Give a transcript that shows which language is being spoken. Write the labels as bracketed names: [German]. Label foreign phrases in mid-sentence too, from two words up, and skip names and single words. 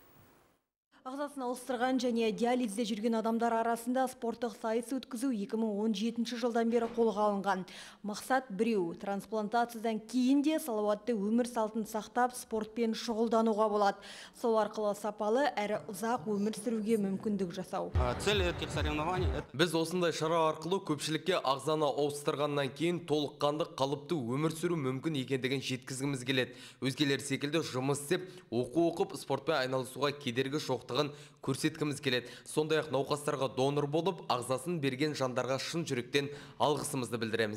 [Kazakh] Ағзасын ауыстырған және диализде жүрген адамдар арасында спорттық сайыс өткізу 2017 жылдан бері қолға алынған. Мақсат біреу. Трансплантациядан кейін де салауатты өмір салтын сақтап, спортпен шұғылдануға болады. Сол арқылы сапалы әрі ұзақ өмір сүруге мүмкіндік жасау. [Russian] Цель этих соревнований [Kazakh] Біз осындай шара арқылы көпшілікке ағзаны ауыстырғаннан кейін толыққанды қалыпты өмір сүру мүмкін екендігін жеткізгіміз келеді. Өзгелер секілді жұмыс істеп, оқу оқып, спортпен айналысуға кедергі жоқтығын көрсеткіміз келеді. Сондай-ақ науқастарға донор болып, ағзасын берген жандарға шын жүректен алғысымызды білдіреміз.